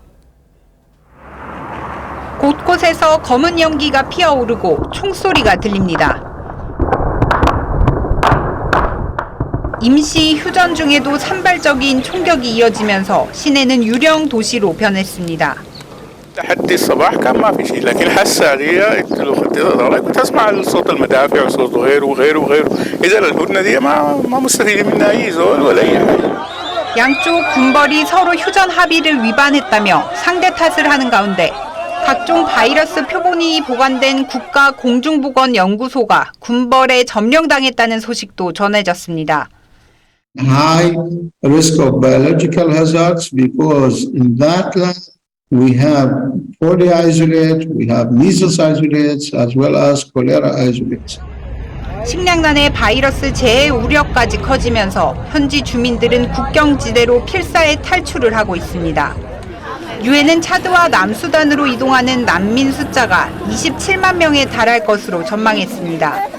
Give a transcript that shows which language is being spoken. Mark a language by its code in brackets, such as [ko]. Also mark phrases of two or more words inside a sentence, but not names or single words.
[ko] 곳곳에서 검은 연기가 피어오르고 총소리가 들립니다. 임시 휴전 중에도 산발적인 총격이 이어지면서 시내는 유령 도시로 변했습니다. [ar] لحد الصباح كان ما في شيء لكن هالساعة قلت له كنت اسمع صوت المدافع وصوت غيره وغيره وغيره اذا الهدنه دي ما مستفيد منها اي زول ولا اي حاجه. [ko] 양쪽 군벌이 서로 휴전 합의를 위반했다며 상대 탓을 하는 가운데 각종 바이러스 표본이 보관된 국가공중보건연구소가 군벌에 점령당했다는 소식도 전해졌습니다. [en] High risk of biological hazards because in that lab we have polio isolate, we have measles isolates as well as cholera isolates. [ko] 식량난의 바이러스 재해 우려까지 커지면서 현지 주민들은 국경지대로 필사에 탈출을 하고 있습니다. 유엔은 차드와 남수단으로 이동하는 난민 숫자가 27만 명에 달할 것으로 전망했습니다.